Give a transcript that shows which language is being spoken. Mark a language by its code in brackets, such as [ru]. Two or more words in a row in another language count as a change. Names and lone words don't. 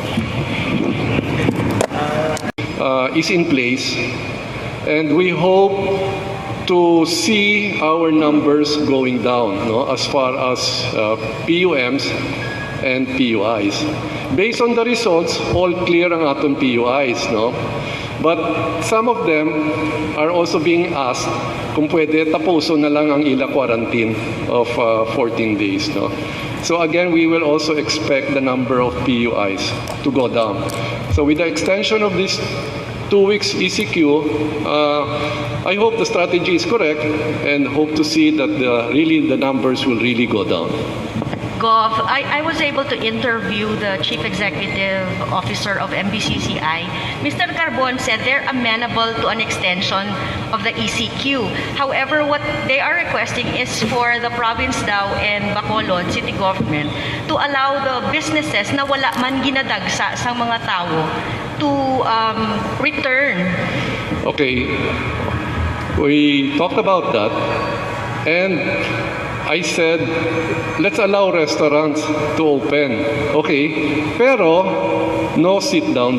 [en] Is in place, and we hope to see our numbers going down, no, as far as PUMs and PUIs. Based on the results, all clear [hil] ang atong [en] PUIs, no? But some of them are also being asked [hil] kung pwede tapuso na lang ang ila quarantine [en] of 14 days, no? So again, we will also expect the number of PUIs to go down. So with the extension of this 2 weeks ECQ, I hope the strategy is correct and hope to see that really the numbers will really go down. Gov, I was able to interview the Chief Executive Officer of MBCCI. Mr. Carbon said they're amenable to an extension of the ECQ. However, what they are requesting is for the province daw and Bacolod City Government to allow the businesses [hil] na wala man ginadagsa sa mga tao [en] to return. Okay, we talked about that, and I said, let's allow restaurants to open. Okay, pero no sit-down dinner.